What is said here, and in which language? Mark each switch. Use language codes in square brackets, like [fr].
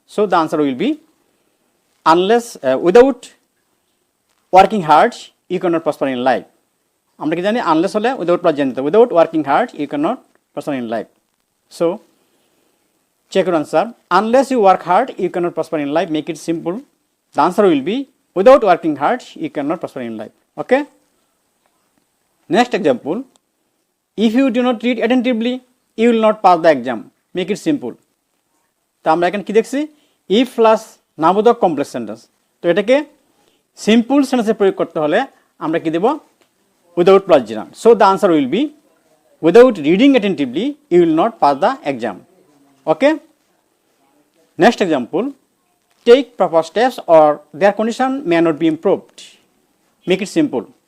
[en] So the answer will be unless without working hard you can not prosper in life. [bn] আমরা কি জানি, unless হলে [en] Without plus gerund, without working hard you can not prosper in life. So check your answer, unless you work hard you can not prosper in life, make it simple. The answer will be without working hard you can not prosper in life. Okay, next example, if you do not read attentively you will not pass the exam, make it simple। [bn] তো আমরা এখানে কি দেখছি, if plus নাবোধক complex sentence. তো এটাকে simple সেন্টেন্সে প্রয়োগ করতে হলে আমরা কি দেব, without plus gerund. [en] So the answer will be without reading attentively you will not pass the exam. Okay, next example, take proper steps or their condition may not be improved, make it simple.